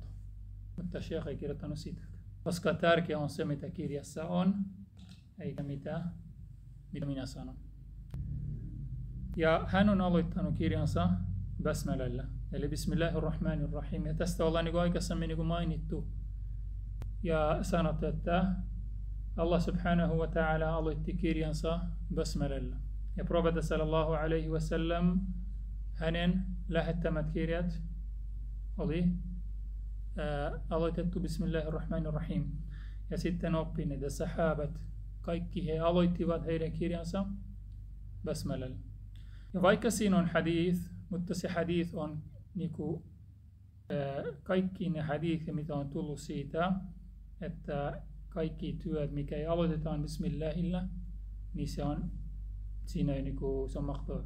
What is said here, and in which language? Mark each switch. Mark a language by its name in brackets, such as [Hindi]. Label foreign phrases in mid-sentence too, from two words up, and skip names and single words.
[Finnish] Mutta Sheikh ei kirjoittanut sitä. Koska tärkeää on se, mitä kirjassa on, eikä mitä minä sanon. Ja hän on aloittanut kirjansa basmalalla, eli [Arabic] بسم الله الرحمن الرحيم. [Finnish] Ja tästä ollaan niin kuin aikaisemmin niin kuin mainittu ja sanottu, että Allah [Arabic] سبحانه وتعالى [Finnish] aloitti kirjansa basmalalla. Ja profeetta [Arabic] صلى الله عليه وسلم, [Finnish] hänen lähettämät kirjat oli aloitettu [Arabic] بسم الله الرحمن الرحيم. [Finnish] Ja sitten oppineet ja sahabat, kaikki he aloittivat heidän kirjansa basmalalla. Ja vaikka siinä on hadith, mutta se hadith on niinku, kaikki ne hadithit, mitä on tullut siitä, että kaikki työt, mikä ei aloitetaan Bismillahilla, niin se on mahdollista.